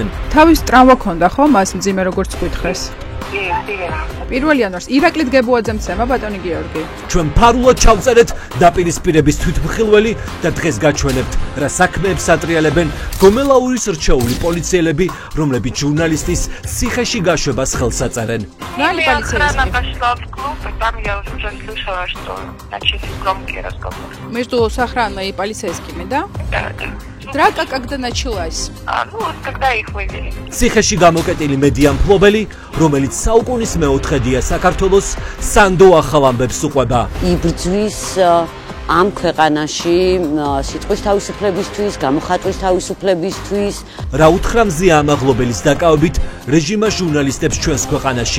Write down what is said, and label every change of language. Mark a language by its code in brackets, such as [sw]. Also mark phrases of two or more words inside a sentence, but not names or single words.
[ka] თავის ტრავმა ქონდა ხო მას მძიმე როგორც გითხეს? პირველ იანვარს ირაკლი დგებუაძემ ცემა ბატონი გიორგი. ჩვენ ფარულად ჩავწერეთ დაპირისპირების თვითმხილველი და დღეს გაჩვენებთ რა საქმეებს ატრიალებენ გომელაურის რჩეული პოლიციელები, რომლებიც ჟურნალისტის цიხეში გაშვებას ხელს აწარენ. [ru] Знали полицейские? Пошла в клуб, и там я уже слышала, что начались громкие разговоры. Между охраной и полицейскими, да? Да, да. Драка когда началась? Ну, вот когда их вывели. [ka] ციხეში გამოკეტილი მედია მფლობელი, რომელიც საუკუნის მეოთხედია საქართველოს სანდო ახალ ამბებს უყვება. იბრძვის ამ ქვეყანაში სიტყვის თავისუფლებისთვის, გამოხატვის თავისუფლებისთვის. რა უთხრა მზია ამაღლობელის დაკავებით რეჟიმა ჟურნალისტებს ჩვენს ქვეყანაში?